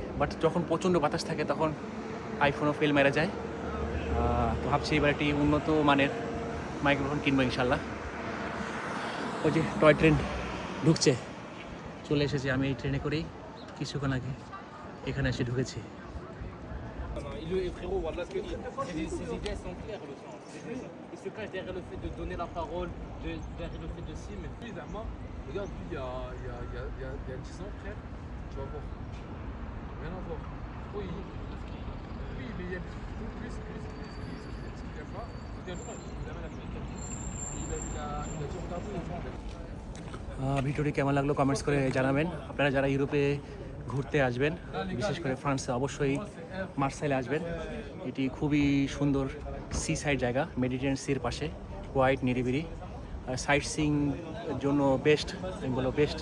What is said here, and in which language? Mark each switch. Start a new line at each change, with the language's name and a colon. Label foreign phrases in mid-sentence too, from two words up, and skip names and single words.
Bangla: বাট যখন প্রচণ্ড বাতাস থাকে তখন আইফোনও ফেল মেরে যায়। তো ভাবছি এবার একটি উন্নত মানের মাইক্রোফোন কিনবো ইনশাল্লাহ। ওই যে
English: toy train
Bangla: ঢুকছে, চলে এসেছি। আমি এই ট্রেনে করেই কিছুক্ষণ আগে এখানে এসে ঢুকেছি।
French: Frérot, voilà, parce que ses idées sont claires, le sens. Il se cache derrière le fait de donner la parole, derrière le fait de si, mais Évidemment, regarde, lui, il y a 10 ans, frère, tu vas voir. Rien à voir. Oui, oui, mais il y a des trucs beaucoup plus, ce qu'il n'aime pas. Regarde, il amène la Afrique. Il a dit, regardez les gens.
Bangla: ভিডিওটি কেমন লাগলো কমেন্টস করে জানাবেন। আপনারা যারা ইউরোপে ঘুরতে আসবেন, বিশেষ করে ফ্রান্সে, অবশ্যই মার্সাইলে আসবেন। এটি খুবই সুন্দর
English: sea side
Bangla: জায়গা, মেডিটেরিয়ান সির পাশে, কোয়াইট, নিরিবিলি,
English: sight seeing
Bangla: জন্য বেস্ট, আমি বলবো বেস্ট।